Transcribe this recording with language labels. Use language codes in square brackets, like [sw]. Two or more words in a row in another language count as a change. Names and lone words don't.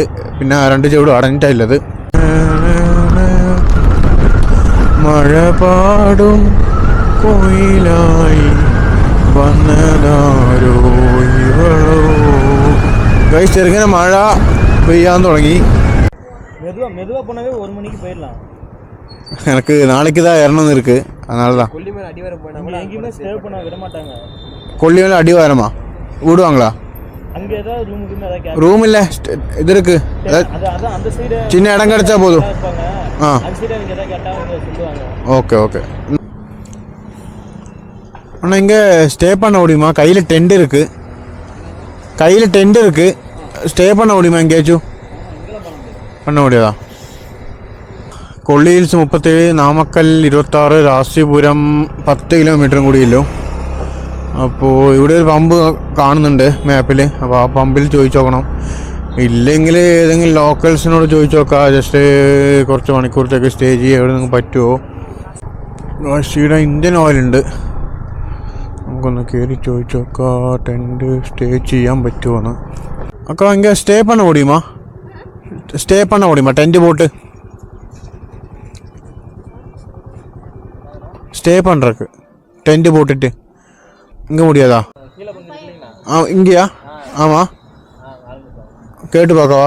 [ml] പിന്നെ 2 ചെവിടും അടഞ്ഞിട്ടുള്ളത്. മഴ പാടും കോയിലായി വന്നതാരോ ഇവളോ. ഗൈസ് ചെറുങ്ങനെ മഴ പെയ്യാൻ തുടങ്ങി. [ta] எனக்கு நாளைக்கு தான் இறணும் இருக்கு, அதனால தான். கொல்லிமலை அடிவாரமா விடுவாங்களா? ரூம் இல்லை, இது இருக்கு, சின்ன இடம் கிடைச்சா போதும். ஆ ஓகே அண்ணா இங்கே ஸ்டே பண்ண முடியுமா? கையில் டென்ட் இருக்கு, ஸ்டே பண்ண முடியுமா எங்கேயாச்சும்? பண்ண முடியாதா? [ml] കൊള്ളി ഹിൽസ് 37, നാമക്കൽ 26, രാശിപുരം 10 കിലോമീറ്ററും കൂടിയല്ലോ. അപ്പോൾ ഇവിടെ ഒരു പമ്പ് കാണുന്നുണ്ട് മാപ്പിൽ. അപ്പോൾ ആ പമ്പിൽ ചോദിച്ചു നോക്കണം. ഇല്ലെങ്കിൽ ഏതെങ്കിലും ലോക്കൽസിനോട് ചോദിച്ചു നോക്കാം. ജസ്റ്റ് കുറച്ച് മണിക്കൂറത്തേക്ക് സ്റ്റേ ചെയ്യുക എവിടെ നിങ്ങൾക്ക് പറ്റുമോ. ഇവിടെ ഇന്ത്യൻ ഓയിലുണ്ട്, നമുക്കൊന്ന് കയറി ചോദിച്ചു നോക്കാം. ടെൻറ്റ് സ്റ്റേ ചെയ്യാൻ പറ്റുമോന്ന്. അക്ക ഇങ്ങനെ സ്റ്റേ [ta] பண்ண முடியுமா? ടെൻറ്റ് போட்டு ஸ்டே பண்ணுறக்கு டென்ட்டு போட்டுட்டு இங்கே முடியாதா? இங்கேயா? ஆமாம், கேட்டு பார்க்கவா?